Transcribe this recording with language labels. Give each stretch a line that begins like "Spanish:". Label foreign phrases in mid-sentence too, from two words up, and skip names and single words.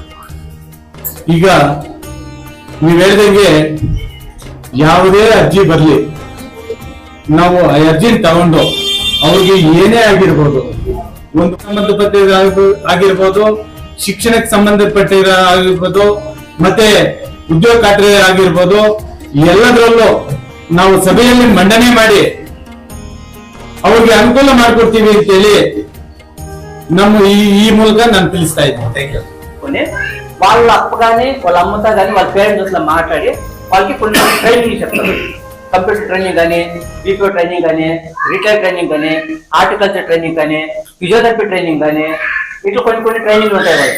Kannada: ಈಗ ನೀವ್ ಹೇಳ್ದಂಗೆ ಯಾವುದೇ ಅರ್ಜಿ ಬರ್ಲಿ, ನಾವು ಆ ಅರ್ಜಿ ತಗೊಂಡು ಅವ್ರಿಗೆ ಏನೇ ಆಗಿರ್ಬೋದು, ಒಂದು ಸಂಬಂಧಪಟ್ಟ ಆಗಿರ್ಬೋದು, ಶಿಕ್ಷಣಕ್ಕೆ ಸಂಬಂಧಪಟ್ಟ ಆಗಿರ್ಬೋದು, ಮತ್ತೆ ಉದ್ಯೋಗ ಖಾತ್ರಿ ಆಗಿರ್ಬೋದು, ಎಲ್ಲದರಲ್ಲೂ ನಾವು ಸಭೆಯಲ್ಲಿ ಮಂಡನೆ ಮಾಡಿ ಅವ್ರಿಗೆ ಅನುಕೂಲ ಮಾಡ್ಕೊಡ್ತೀವಿ ಅಂತೇಳಿ ನಮ್ಮ ఈ ಮೂಲಕ ನಾನು ತಿಳಿಸ್ತಾ ఇದ್ದೀನಿ.
English: thank you.
Telugu: వాళ్ళ అప్ప కానీ వాళ్ళ అమ్మతో కానీ వాళ్ళ పేరెంట్స్ మాట్లాడి వాళ్ళకి కొన్ని ట్రైనింగ్ చెప్తారు.
English: computer training
Telugu: కానీ,
English: BPO training
Telugu: కానీ,
English: retail training
Telugu: కానీ,
English: horticulture training
Telugu: కానీ,
English: physiotherapy training
Telugu: కానీ, ఇట్లా కొన్ని ట్రైనింగ్ ఉంటాయి వాళ్ళకి.